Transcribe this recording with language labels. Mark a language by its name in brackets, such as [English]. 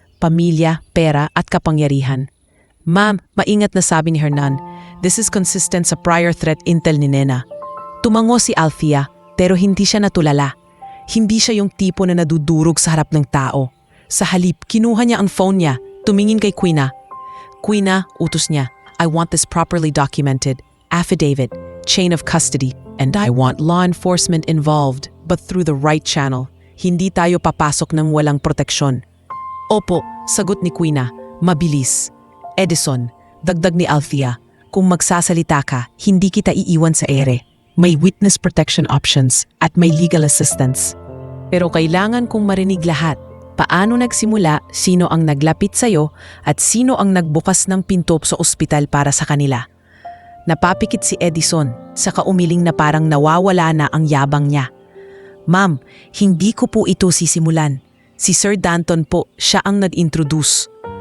[Filipino] Pamilya, pera at kapangyarihan. Ma'am, maingat na sabi ni Hernan. [English] This is consistent [Filipino] sa [English] prior threat intel [Filipino] ni Nena. Tumango si Althea pero hindi siya natulala. Hindi siya yung tipo na nadudurog sa harap ng tao. Sa halip, kinuha niya ang phone niya. Tumingin kay Quina. [English] Quina, [Filipino] utos niya, [English] I want this properly documented, affidavit, chain of custody, and I want law enforcement involved, but through the right channel. [Filipino] Hindi tayo papasok ng walang proteksyon. Opo, sagot ni Quina, mabilis. Edison, dagdag ni Althea, kung magsasalita ka, hindi kita iiwan sa ere. May witness protection options at may legal assistance. Pero kailangan kong marinig lahat. Paano nagsimula, sino ang naglapit sa'yo, at sino ang nagbukas ng pinto sa ospital para sa kanila. Napapikit si Edison, saka umiling na parang nawawala na ang yabang niya. Ma'am, hindi ko po ito sisimulan. Si Sir Danton po, siya ang nag-introduce.